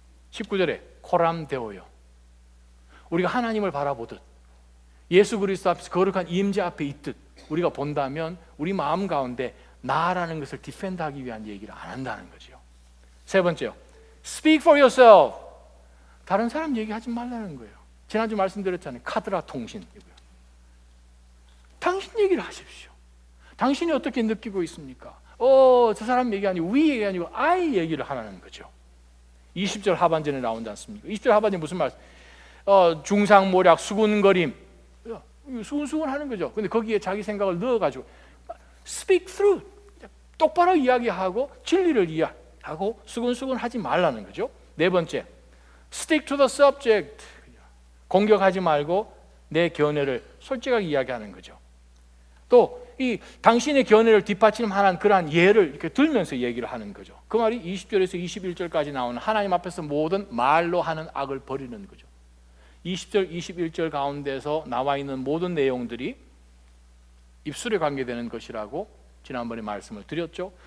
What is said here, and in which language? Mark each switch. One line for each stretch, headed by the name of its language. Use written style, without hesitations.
Korean: 19절에 코람데오요. 우리가 하나님을 바라보듯 예수 그리스도 앞에서 거룩한 임재 앞에 있듯 우리가 본다면 우리 마음 가운데 나라는 것을 디펜드하기 위한 얘기를 안 한다는 거죠. 세 번째요,
English: speak for yourself.
Korean: 다른 사람 얘기하지 말라는 거예요. 지난주 말씀드렸잖아요. 카드라 통신이고요. 당신 얘기를 하십시오. 당신이 어떻게 느끼고 있습니까? 저 사람 얘기 아니고 we 얘기 아니고 I 얘기를 하라는 거죠. 20절 하반전에 나온지 않습니까? 20절 하반전에 무슨 말씀? 중상모략, 수군거림, 수근수근 하는 거죠. 근데 거기에 자기 생각을 넣어가지고
English: speak through,
Korean: 똑바로 이야기하고 진리를 이야기하고 수근수근 하지 말라는 거죠. 네 번째,
English: stick to the subject.
Korean: 공격하지 말고 내 견해를 솔직하게 이야기하는 거죠. 또 이 당신의 견해를 뒷받침하는 그러한 예를 이렇게 들면서 얘기를 하는 거죠. 그 말이 20절에서 21절까지 나오는 하나님 앞에서 모든 말로 하는 악을 버리는 거죠. 20절, 21절 가운데서 나와 있는 모든 내용들이 입술에 관계되는 것이라고 지난번에 말씀을 드렸죠.